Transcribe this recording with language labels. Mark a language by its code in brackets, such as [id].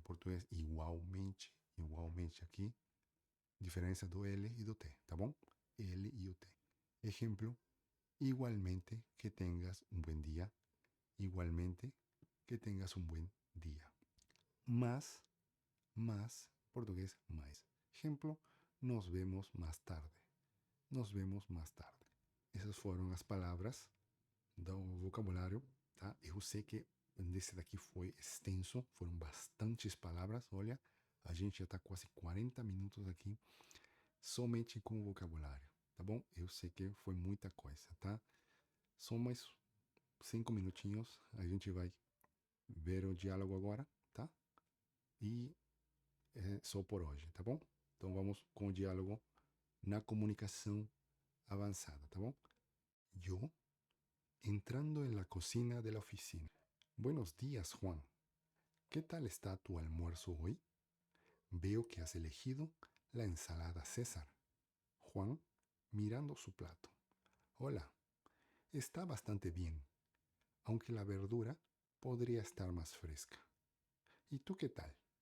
[pt] Portugués, igualmente, igualmente. Aqui, diferença do L e do T, tá bom? L e o T. [es] Ejemplo, igualmente que tengas un buen día. Igualmente que tengas un buen día. Más, portugués, mais. Ejemplo, nos vemos más tarde. Nos vemos mais tarde. [pt] Essas foram as palavras do vocabulário, tá? Eu sei que esse daqui foi extenso, foram bastantes palavras. Olha, a gente já está quase 40 minutos aqui somente com o vocabulário, tá bom? Eu sei que foi muita coisa, tá? Só mais 5 minutinhos, a gente vai ver o diálogo agora, tá? E é só por hoje, tá bom? Então vamos com o diálogo na comunicação avanzada, tá bom? [es] Yo, entrando en la cocina de la oficina. Buenos días, Juan. ¿Qué tal está tu almuerzo hoy? Veo que has elegido la ensalada César. Juan, mirando su plato. Hola, está bastante bien, aunque la verdura podría estar más fresca. ¿Y tú qué tal?